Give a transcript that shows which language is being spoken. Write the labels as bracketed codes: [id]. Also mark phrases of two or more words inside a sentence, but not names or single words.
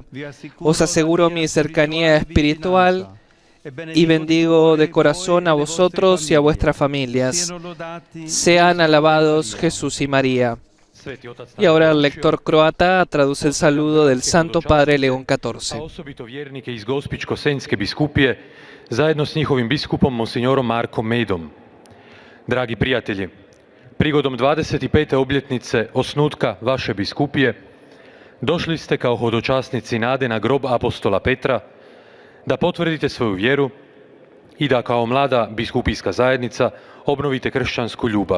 [es] Os aseguro mi cercanía espiritual y bendigo de corazón a vosotros y a vuestras familias. Sean alabados Jesús y María. Y ahora el lector croata traduce el saludo del Santo Padre León XIV. [hr] A osobito vjernike iz Gospićko-senjske biskupije, zajedno s njihovim biskupom Monsignorom Markom Medom. Dragi prijatelji, prigodom 25. obljetnice osnutka vaše biskupije, došli ste kao hodočasnici nade na grob apostola Petra, da potvrdite svoju vjeru i da kao mlada biskupijska zajednica obnovite kršćansku ljubav.